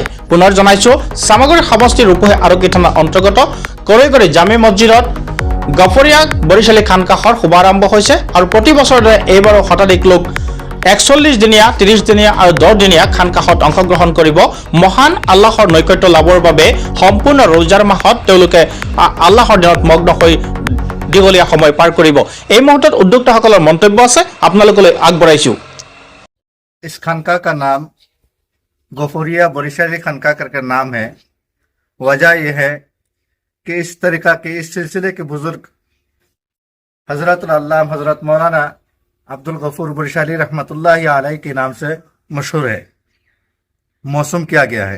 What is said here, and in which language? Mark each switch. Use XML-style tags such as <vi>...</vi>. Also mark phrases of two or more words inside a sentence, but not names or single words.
<as>পুনৰ জনাইছো, সামগ্ৰী সমষ্টিৰ ৰূপহী আৰক্ষী থানাৰ অন্তৰ্গত কৰিগৰি জামি মছজিদত গফৰীয়া বৰিশালী খানকাহৰ শুভাৰম্ভ হৈছে আৰু প্ৰতি বছৰৰ দৰে এইবাৰো শতাধিক লোক 41 দিনীয়া 30 দিনীয়া আৰু 10 দিনীয়া খানকাহত অংশগ্ৰহণ কৰিব। মহান আল্লাহৰ নৈকট্য লাভৰ বাবে সম্পূৰ্ণ ৰোজাৰ মাহত তেওঁলোকে আল্লাহৰ দিনত মগ্ন হৈ দীঘলীয়া সময় পাৰ কৰিব। এই মুহূৰ্তত উদ্যোক্তাসকলৰ মন্তব্য আছে, আপোনালোকলৈ আগবঢ়াইছো।</as> <hi>इस खानका का नाम गफूरिया बरिशाली खानका करके नाम है। वजह यह है कि इस तरीका के इस सिलसिले के बुजुर्ग हजरत अल्लाह हजरत मौलाना अब्दुल गफूर बरिशाली</hi> <ar>رحمة الله عليه</ar> <hi>के नाम से मशहूर है, मौसूम किया गया है।</hi>